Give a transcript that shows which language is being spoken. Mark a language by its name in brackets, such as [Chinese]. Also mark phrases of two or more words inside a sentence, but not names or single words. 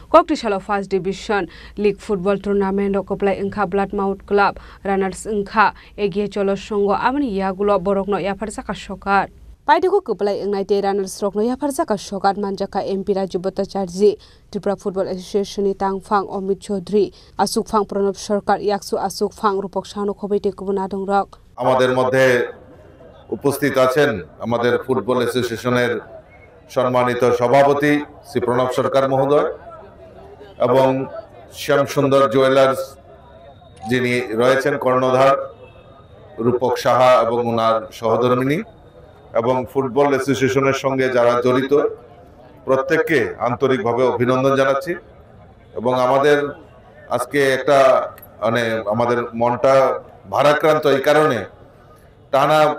[Bangla] কয়েকটি সাল [Kok Borok] ফার্স্ট ডিভিশন লিগ ফুটবল টুর্নামেন্ট কপ্লাই इंखा ब्लाड माउथ क्लाब रानार्स इंखा एगिए चलो संगो आमनि यागुलो बरकनो याफारसाका सकात पाइदुको कप्लाई इंनाइटे रानार्स रकनो याफारसाका सकात मानजाका एमपी राजु भट्टाचार्य त्रिपुरा फुटबल एसोसिएशन नि तांगफां अमित चौधरी आसुकफां प्रणब सरकार याकसु आसुकफां रूपक सानु खबैते गुबुना दंरक [Bangla] আমাদের মধ্যে উপস্থিত আছেন আমাদের ফুটবল অ্যাসোসিয়েশনের সম্মানিত সভাপতি শ্রী প্রণব সরকার মহোদয় এবং শ্যামসুন্দর জুয়েলার্স যিনি রয়েছেন কর্ণধার রূপক সাহা এবং ওনার সহধর্মিনী এবং ফুটবল অ্যাসোসিয়েশনের সঙ্গে যারা জড়িত প্রত্যেককে আন্তরিকভাবে অভিনন্দন জানাচ্ছি এবং আমাদের আজকে একটা মানে আমাদের মনটা ভারাক্রান্ত এই কারণে টানা